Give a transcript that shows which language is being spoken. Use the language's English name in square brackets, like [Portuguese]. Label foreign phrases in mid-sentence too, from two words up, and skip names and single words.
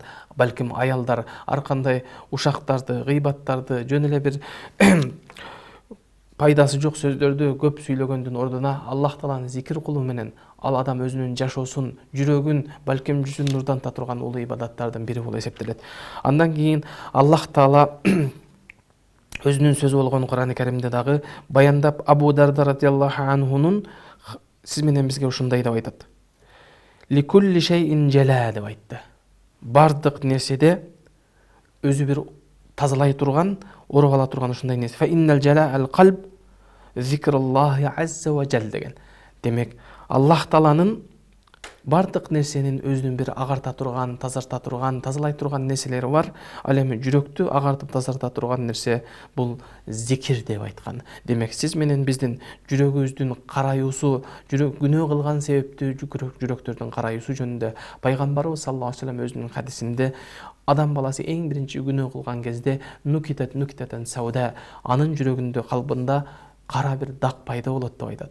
[Kyrgyz] Балким аялдар ар кандай ушактарды, гыйбаттарды, жөн эле бир пайдасы жок сөздөрдү көп сүйлөгөндүн ордуна Аллах Тааланы зикир кылуу менен ал адам өзүнүн жашоосун, жүрөгүн, балким жүзүн нурданта турган улуу ибадаттардын бири болуп эсептелет. Андан кийин Аллах Таала өзүнүн сөзү болгон Кур'ан-ы Керимде дагы баяндап, Абу Дарда [Arabic] رضي الله عنه [Kyrgyz] сиз менен бизге ушундай деп айтат: [Arabic] "لكل شيء جلاء" [Kyrgyz] деп айтты. Бардык нерседе өзү бир тазалай турган, оруп ала турган ушундай нерсе. [Arabic] "فإن جلاء القلب ذكر الله عز وجل" деген. [Kyrgyz] Демек, Аллах Тааланын бардык нерсенин өзүнүн бир агарта турган, тазарта турган, тазалай турган нерселери бар. Ал эми жүрөктү агартып тазарта турган нерсе бул зикир деп айткан. Демек, сиз менен биздин жүрөгүбүздүн караюусу, күнөө кылган себептүү жүрөктөрдүн караюусу жөнүндө пайгамбарыбыз [Arabic] صلى الله عليه وسلم [Kyrgyz] өзүнүн хадисинде адам баласы эң биринчи күнөө кылган кезде [Arabic] نكتة سوداء, [Kyrgyz] анын жүрөгүндө, калбында кара бир дак пайда болот деп айтат.